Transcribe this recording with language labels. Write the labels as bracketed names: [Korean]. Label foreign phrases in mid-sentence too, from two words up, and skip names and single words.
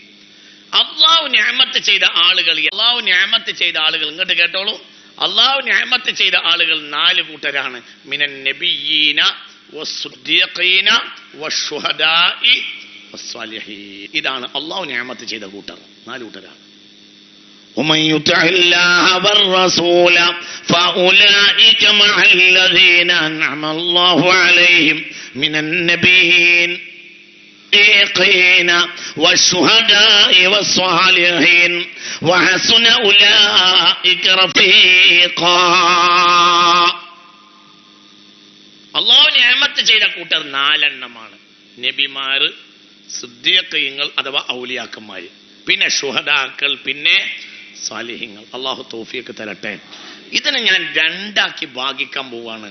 [Malayalam] അല്ലാഹു നിഅമത്ത് ചെയ്ത ആളുകൾ ഇങ്ങോട്ട് കേട്ടോളൂ. അല്ലാഹു നിഅമത്ത് ചെയ്ത ആളുകൾ 4 കൂട്ടരാണ്. [Arabic] من النبيين والصديقين والشهداء والصالحين. [Malayalam] ഇതാണ് അല്ലാഹു നിഅമത്ത് ചെയ്ത കൂട്ടർ. 4 കൂട്ടരാണ്. [Arabic] ومن يطع الله والرسول فأولئك مع الذين أنعم الله عليهم من النبيين والشهداء والصالحين وحسن أولئك رفيقا. [Malayalam] അല്ലാഹു നിഅമത്ത് ചെയ്ത കൂട്ടർ 4 എണ്ണമാണ്. നബിമാർ, സിദ്ദീഖീങ്ങൾ അഥവാ ഔലിയാക്കന്മാർ, പിന്നെ ശുഹദാക്കൾ, പിന്നെ സാലിഹീങ്ങൾ. അല്ലാഹു തൗഫീഖ് തരട്ടെ. ഇതിനെ ഞാൻ 2ആക്കി ഭാഗിക്കാൻ പോവാണ്.